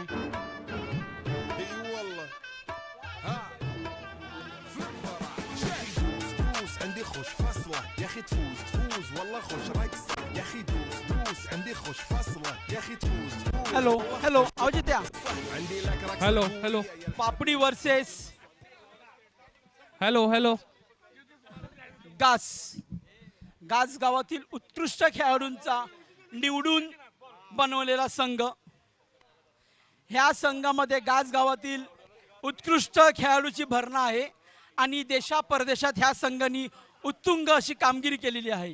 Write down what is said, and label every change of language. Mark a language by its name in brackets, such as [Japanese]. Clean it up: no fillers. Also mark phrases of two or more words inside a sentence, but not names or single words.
[Arabic] اي والله ها فليب راح يا اخي دوس دوس عندي خوش فصله يا اخي تفوز تفوز والله خوش رقصه يا اخي دوس دوس عندي خوش فصله يا اخي تفوز تفوز [Marathi] हॅलो हॅलो आवाज येते [Arabic] عندي لك رقصه [English] hello hello [Marathi] पापडी वर्सेस [English] hello hello [Marathi] गास गास गावातील उत्कृष्ट खेळाडूंचा निवडून बनवलेला संघ. ह्या संघामध्ये गास गावातील उत्कृष्ट खेळाडूची भरणा आहे आणि देशा परदेशात ह्या संघाने उत्तुंग अशी कामगिरी केलेली आहे.